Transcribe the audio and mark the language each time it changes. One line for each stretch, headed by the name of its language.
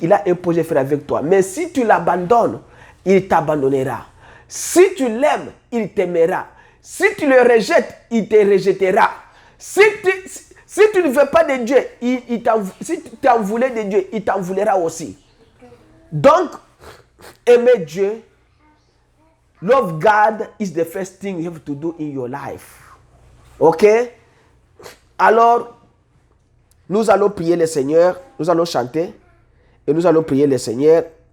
French: Il a un projet de faire avec toi. Mais si tu l'abandonnes, il t'abandonnera. Si tu l'aimes, il t'aimera. Si tu le rejettes, il te rejettera. Si tu ne veux pas de Dieu, si tu en voulais de Dieu, il t'en voulera aussi. Donc, aimer Dieu,
English: love God is the first thing you have to do in your life. Ok?
French: Alors, nous allons prier le Seigneur, nous allons chanter et nous allons prier le Seigneur